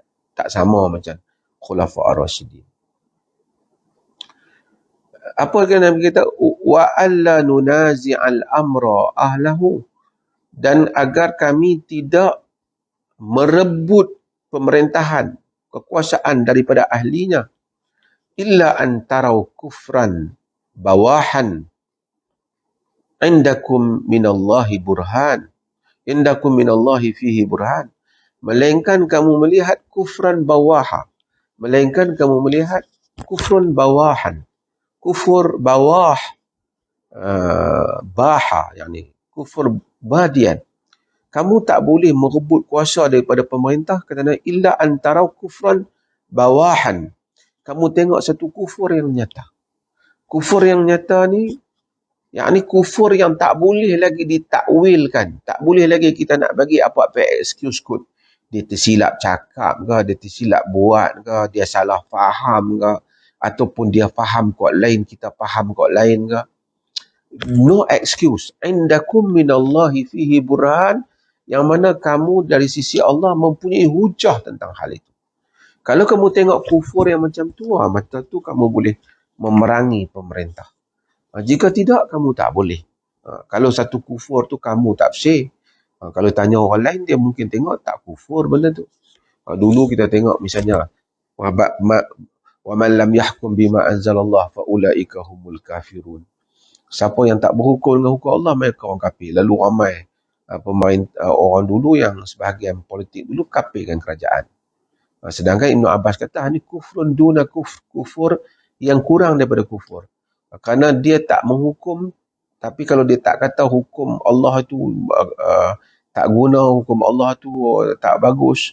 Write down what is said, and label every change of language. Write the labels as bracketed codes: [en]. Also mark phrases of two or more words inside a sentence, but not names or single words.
[ms] Tak sama macam Khulafa' ar-Rasyidin. Apa yang Nabi kata? [ar] ولا ننازع الأمر أهله. [ms] Dan agar kami tidak merebut pemerintahan, kekuasaan daripada ahlinya. [ar] إلا أن تروا كفرا بواحا عندكم من الله برهان. عندكم من الله فيه برهان. [ms] melainkan kamu melihat [ar] كفرا بواحا, [ms] melainkan kamu melihat [ar] كفر بواحا. [ms] Kufur bawah, baha, yakni kufur badian. Kamu tak boleh merebut kuasa daripada pemerintah kerana [ar] إلا أن تروا كفرا بواحا. [ms] Kamu tengok satu kufur yang nyata. Kufur yang nyata ni, yakni kufur yang tak boleh lagi ditakwilkan. Tak boleh lagi kita nak bagi apa-apa excuse kot. Dia tersilap cakap ke, dia tersilap buat ke, dia salah faham ke, ataupun dia faham kot lain, kita faham kot lain ke. [en] No excuse. [ar] عندكم من الله فيه برهان, [ms] yang mana kamu dari sisi Allah mempunyai hujah tentang hal itu. Kalau kamu tengok kufur yang macam tu, maka tu kamu boleh memerangi pemerintah. Jika tidak, kamu tak boleh. Kalau satu kufur tu kamu tak bersih. Kalau tanya orang lain, dia mungkin tengok tak kufur benda tu. Dulu kita tengok misalnya, [ar] ومن لم يحكم بما أنزل الله فأولئك هم الكافرون. [ms] Siapa yang tak berhukum dengan hukum Allah, mereka orang kafir. Lalu ramai orang dulu yang sebahagian politik dulu kafirkan kerajaan. Sedangkan Ibn Abbas kata, ini [ar] كفر دون كفر [ms] yang kurang daripada kufur. Kerana dia tak menghukum, tapi kalau dia tak kata hukum Allah itu tak guna, hukum Allah itu tak bagus.